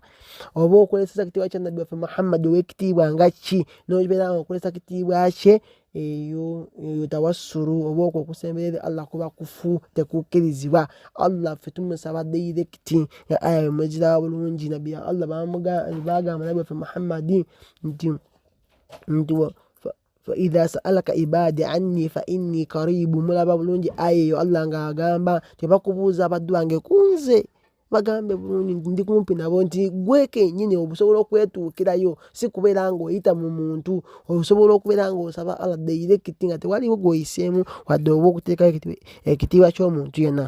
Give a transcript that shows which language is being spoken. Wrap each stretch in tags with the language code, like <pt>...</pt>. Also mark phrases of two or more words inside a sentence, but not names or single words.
<lg>Oba okozesa ekitiibwa kya Nabbi waffe Muhammad ow'ekitiibwa nga ki nobeera nga okozesa kitiibwa kye, eyo tawassulu oba okwo okusemberera Allah kuba kufu, tekukkirizibwa. Allah ffe tumusaba direct nga aya mweziraba bulungi Nabbi ya Allah bagamba Nabbi waffe Muhammad nti</lg> <ar>فإذا سألك عبادي عني فإني قريب.</ar> <lg>Mulaba bulungi aya eyo Allah ng'agamba tebakubuuza abaddu bange kunze bagambe bulungi ndi kumpi nabo, nti gwe kennyini obusobola okwetuukirayo, si kubeera ng'oyita mu muntu, osobola okubeera ng'osaba Allah direct nga tewaliwo gw'oyiseemu wadde oba okuteekayo ekitiibwa ky'omuntu yenna.</lg>